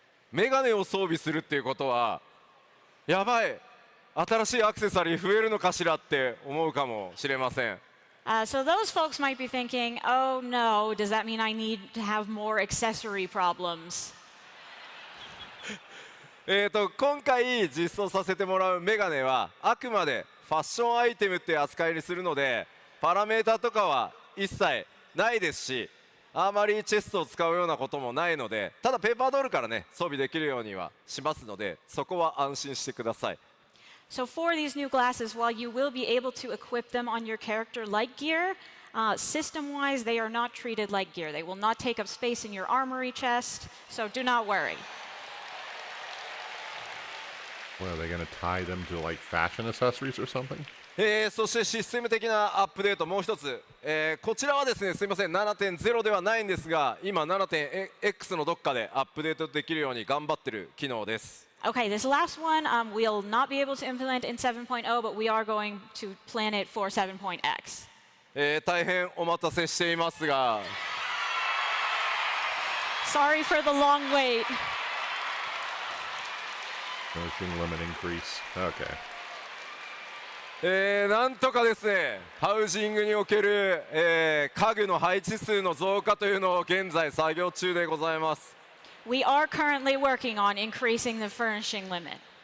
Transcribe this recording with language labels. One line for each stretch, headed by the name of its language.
Japanese: メガネを装備するっていうことはやばい、新しいアクセサリー増えるのかしらって思うかもしれません。
English: So those folks might be thinking, oh no, does that mean I need to have more accessory problems?
Japanese: 今回実装させてもらうメガネはあくまでファッションアイテムって扱いにするので、パラメータとかは一切ないですし、アーマリーチェストを使うようなこともないので、ただペーパードールからね装備できるようにはしますので、そこは安心してください。
English: So for these new glasses, while you will be able to equip them on your character like gear, system-wise they are not treated like gear. They will not take up space in your armory chest, so do not worry. What, are they going to tie them to fashion accessories or something?
Japanese: そしてシステム的なアップデートもう一つ、こちらはですね、すみません 7.0 ではないんですが、今 7.x のどっかでアップデートできるように頑張ってる機能です。
English: Okay, this last one we'll not be able to implement in 7.0, but we are going to plan it for 7.x.
Japanese: 大変お待たせしていますが
English: Sorry for the long wait. Finishing limit increase. Okay.
Japanese: なんとかですね、ハウジングにおける、家具の配置数の増加というのを現在作業中でございます。
English: We are currently working on increasing the furnishing limit.